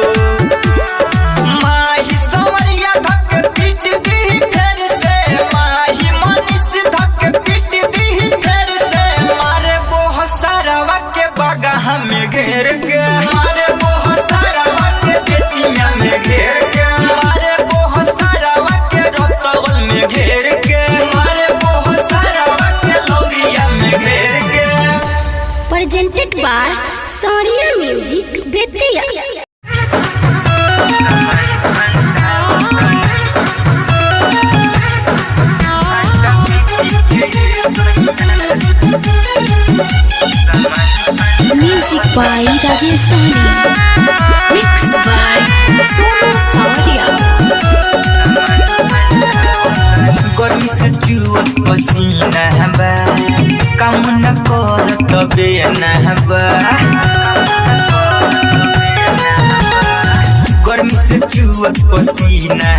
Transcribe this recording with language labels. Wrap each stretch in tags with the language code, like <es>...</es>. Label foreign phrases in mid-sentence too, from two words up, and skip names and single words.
<bho>माही सवरिया धक पीट दी फेर से माही मनीष धक पीट दी फेर से मारे वो सारा के बागा हमें घेर के मारे वो सारा के बेटिया में घेर के मारे वो सारा के रतवल में घेर के मारे वो सारा के लौरिया में घेर के</bho> <en>presented by Sonia Music Vidya. Music by Rajesh Soni. Mix by Sonu Sawadia.</en> <bho>गर्मी से जुअत पसीना बा काम न कर तबे न बा गर्मी से जुअत पसीना</bho>